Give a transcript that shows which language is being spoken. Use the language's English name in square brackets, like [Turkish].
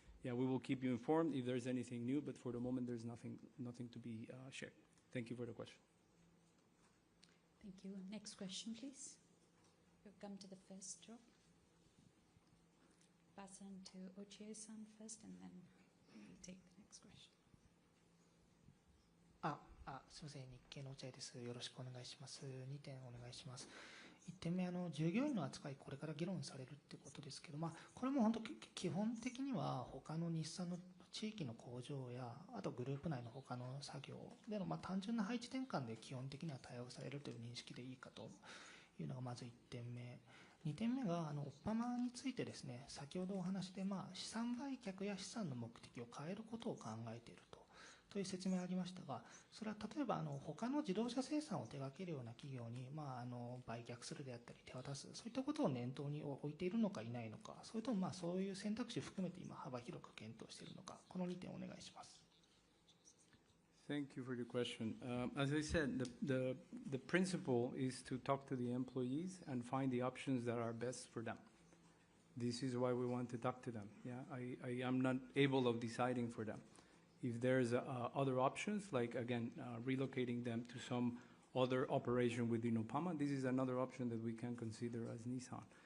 [English] Yeah, we will keep you informed if there's anything new, but for the moment there's nothing to be shared. Thank you for the question. Thank you. Next question, please. We'll come to the first row. Pass on to Ochie-san first, and then we'll take the next question. [Japanese] すみません、日経の落合です。よろしくお願いします。2点お願いします。 1点目、従業員の扱い、これから議論されるってことですけど、これも本当、基本的には他の日産の地域の工場や、あとグループ内の他の作業での、単純な配置転換で基本的には対応されるという認識でいいかというのがまず1点目。 2点目が、オッパマについてですね、先ほどお話で、資産売却や資産の目的を変えることを考えているという説明がありましたが、それは例えば他の自動車生産を手掛けるような企業に、売却するであったり手渡す、そういったことを念頭に置いているのかいないのか、それともそういう選択肢を含めて今幅広く検討しているのか、この2点お願いします。 [English] Thank you for the question. As I said, the principle is to talk to the employees and find the options that are best for them. This is why we want to talk to them. Yeah, I am not able of deciding for them. If there's other options, like again, relocating them to some other operation within Oppama, this is another option that we can consider as Nissan.